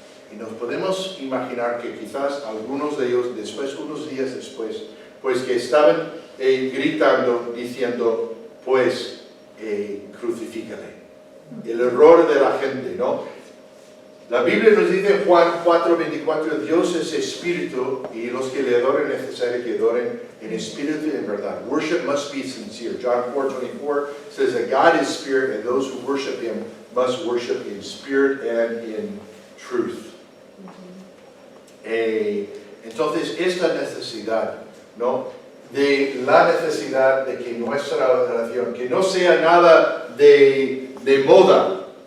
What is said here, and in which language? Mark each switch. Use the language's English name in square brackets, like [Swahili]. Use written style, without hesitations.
[Spanish] Y nos podemos imaginar que quizás algunos de ellos, después, unos días después, pues que estaban gritando, diciendo, pues, crucifícale. El error de la gente, ¿no? La Biblia nos dice en Juan 4:24, Dios es espíritu y los que le adoren es necesario que adoren en espíritu y en verdad. [English] Worship must be sincere. John 4:24 says that God is spirit and those who worship Him must worship in spirit and in truth. [Spanish] Entonces, esta necesidad, ¿no? De la necesidad de que nuestra adoración, que no sea nada de moda.